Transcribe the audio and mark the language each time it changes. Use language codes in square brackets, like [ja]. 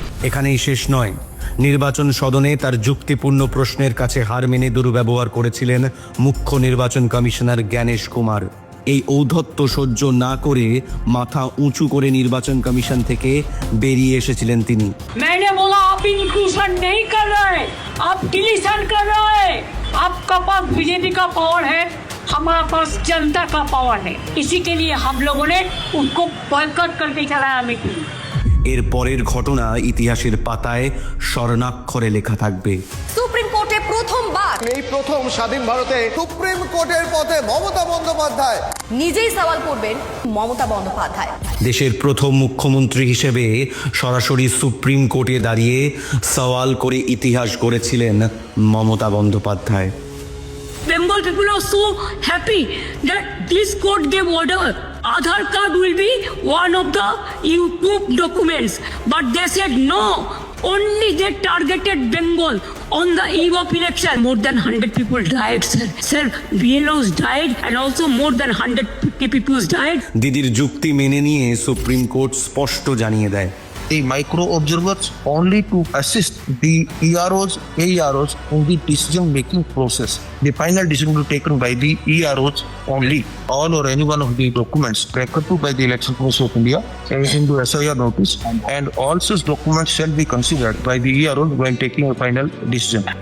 [bn] এখানেই শেষ নয়, নির্বাচন সদনে তার যুক্তিপূর্ণ প্রশ্নের কাছে হার মেনে দুর্ব্যবহার করেছিলেন মুখ্য নির্বাচন কমিশনার জ্ঞানেশ কুমার। এই ঔদ্ধত্য সহ্য না করে মাথা উঁচু করে নির্বাচন কমিশন থেকে বেরিয়ে এসেছিলেন তিনি। [hi] मैंने बोला आप इंक्लूजन नहीं कर रहे, आप डिलीशन कर रहे। आपका पास बीजेपी का पावर है, हमारे पास जनता का पावर है। इसी के लिए हम लोगों ने उनको बॉयकॉट करके चलाया मीटिंग। [bn] এর পরের ঘটনা ইতিহাসের পাতায় স্বর্ণাক্ষরে লেখা থাকবে। সুপ্রিম কোর্টে প্রথমবার এই প্রথম স্বাধীন ভারতে সুপ্রিম কোর্টের পথে মমতা বন্দ্যোপাধ্যায় নিজেই সওয়াল করবেন মমতা বন্দ্যোপাধ্যায়। দেশের প্রথম মুখ্যমন্ত্রী হিসেবে সরাসরি সুপ্রিম কোর্টে দাঁড়িয়ে সওয়াল করে ইতিহাস গড়েছিলেন Mamata Bandyopadhyay. [en] Bengal people are so happy that this court gave order. Aadhaar card will be one of the proof documents, but they said no. Only they targeted Bengal on the eve of election. More than 100 people died, sir. Sir, BLOs died and also more than 150 people died. [bn] দিদির যুক্তি মেনে নিয়ে supreme court স্পষ্ট জানিয়ে দেয়, [en] The micro observers only to assist the EROs, AEROs in the decision making process. The final decision will be taken by the EROs only. All or any one of the documents referred to by the Election Commission of India into SIR notice, and all such documents shall be considered by the EROs while taking a final decision.